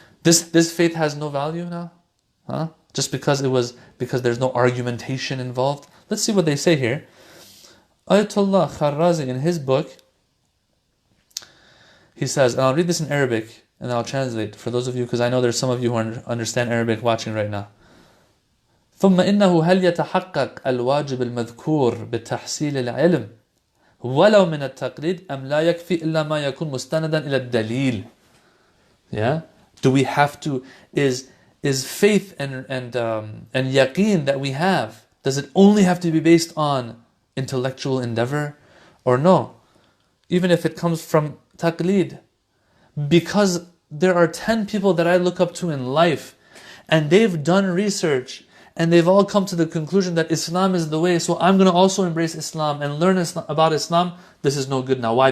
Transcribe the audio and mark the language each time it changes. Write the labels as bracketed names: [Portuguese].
[English] This faith has no value now? Huh? Just because there's no argumentation involved? Let's see what they say here. Ayatullah Kharrazi, in his book, he says, and I'll read this in Arabic, and I'll translate for those of you, because I know there's some of you who understand Arabic watching right now. [Arabic] ثم إنه هل يتحقق الواجب المذكور بتحصيل العلم ولو من التقليد أم لا يكفي إلا ما يكون مستندا إلى الدليل? [English] Yeah? Do we have to, is faith and yaqeen that we have, does it only have to be based on intellectual endeavor? Or no? Even if it comes from taqleed. Because there are 10 people that I look up to in life, and they've done research, and they've all come to the conclusion that Islam is the way, so I'm going to also embrace Islam and learn about Islam. This is no good now. Why?